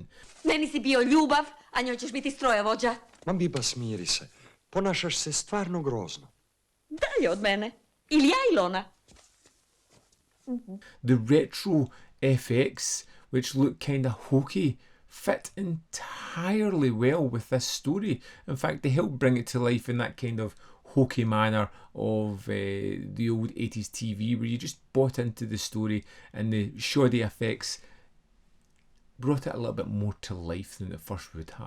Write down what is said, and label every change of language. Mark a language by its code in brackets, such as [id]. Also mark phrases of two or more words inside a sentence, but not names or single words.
[hr] Meni si bio ljubav, a njoj ćeš biti strojovođa. Ma Biba, smiri se. Ponašaš se stvarno grozno. Dalje od mene. Ili ja ili ona. [en] The retro FX, which look kind of hokey, fit entirely well with this story. In fact, they help bring it to life in that kind of hokey manner of the old 80s TV, where you just bought into the story and the shoddy effects brought it a little bit more to life than it first would have.